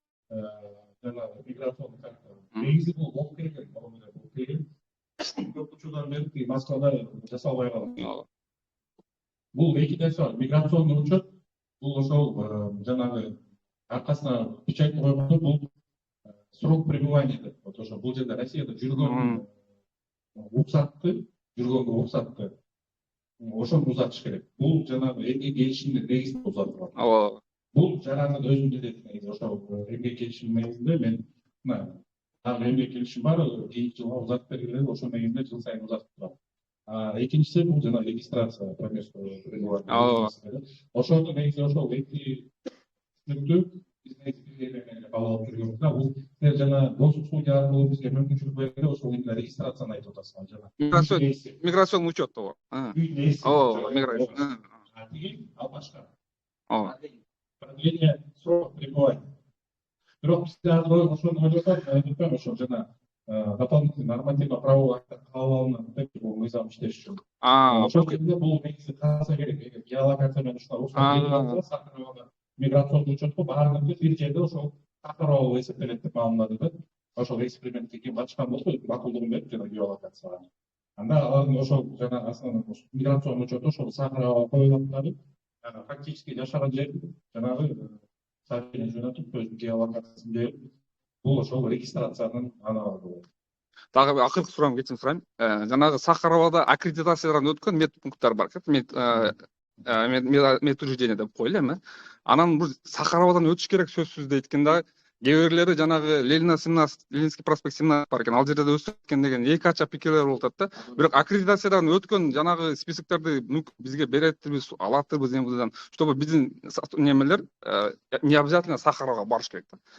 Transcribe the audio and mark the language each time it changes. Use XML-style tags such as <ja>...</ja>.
<ky>Жана миграционный карта. Негизи бул болуп келген, болуп келген. Көп учурдан бери Москвада жасалбай калган. Бул эки нерсе бар. Миграционный учет бул ошол жанагы аркасына печать койгондо бул срок пребывания деп. Вот ошо бул жерде Россияда жүргөн уруксатты жүргөнгө уруксатты ошону узатыш керек. Бул жанагы эмгек келишимди регистр узатылат. ооба. Бул жарандын өзүнүн милдети негизи. Ошо эмгек келишимин негизинде мен дагы эмгек келишим бар, кийинки жылга узатып бергиле, ошо негизинде жыл сайын узатып турат. Экинчиси бул жана регистрация промежуточного пребывания. Ошону негизи ошол эки түшүнүктү биз негизи кабыл жүргөнбүз да. Бул силер жана достук судья аркылуу бизге мүмкүнчүлүк берди, ошол регистрацияны айтып атасыңар жана. Миграцион учет ооба. Ооба, миграция. Тиги ал башка. Ооба.</ky> <ru>Продление срока пребывания.</ru> <ky>Бирок бизде азыр ошону ойлоп атат, ошо жана дополнительный нормативно-правовой акт кабыл алынат деп бул мыйзам иштеш үчүн. Ошол жерде бул негизи караса керек. Эгер геолокация менен ушундай уруксат берилсе, Сахаровага миграцион учетко баардыгы бир жерде ошол Сахарова эсептелет деп маалымдады да. Ошол экспериментке ким катышкан болсо макулдугун берип жана геолокацияга. Анда алардын ошол жана основной миграцион учету ошол Сахаровага коюлат дагы. Фактически жашаган жер жанагы сообщение жөнөтүп, өзүнүн геолокациясын берип, бул ошол регистрациянын аналогу болот. Дагы акыркы суроом кечирим сурайм. Жанагы Сахаровада аккредитациядан өткөн медпункттар бар. Медучреждение деп коелу эми. Анан бул Сахаровадан өтүш керек сөзсүз дейт экен да. Кээ бирлери жанагы Ленина 17, Ленинский проспект 17 бар экен. Ал жерде өсүп кеткен деген эки ача пикирлер болуп атат да. Бирок аккредитациядан өткөн жанагы списокторду бизге беретпиз, алатбыз эмне,</ky> <ru>чтобы</ru> <ky>биздин немелер</ky> <ru>не обязательно</ru> <ky>Сахаровага барыш керек да.</ky>